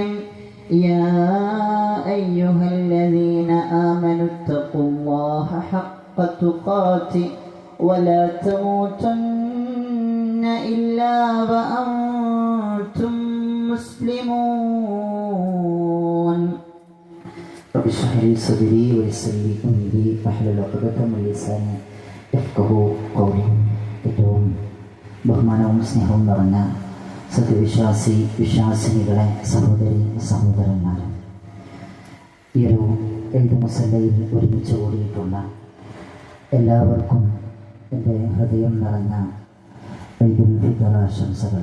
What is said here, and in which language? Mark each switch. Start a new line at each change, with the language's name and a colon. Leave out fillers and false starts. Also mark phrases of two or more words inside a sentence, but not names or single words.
Arabic: يا أيها الذين آمنوا اتقوا الله حق تقاته ولا تموتن إلا وأنتم مسلمون. رب اشرح لي صدري ويسر لي أمري واحلل عقدة من لساني يفقهوا قولي.
Malayalam: ഏറ്റവും ബഹുമാനവും സ്നേഹവും നിറഞ്ഞ വിശ്വാസിനികളെ സഹോദരന്മാരെ, ഈ ഒരു ഈദ് മുസല്ലയിൽ ഒരുമിച്ച് കൂടിയിട്ടുള്ള എല്ലാവർക്കും എൻ്റെ ഹൃദയം നിറഞ്ഞ ഈദുൽ ഫിത്ർ ആശംസകൾ.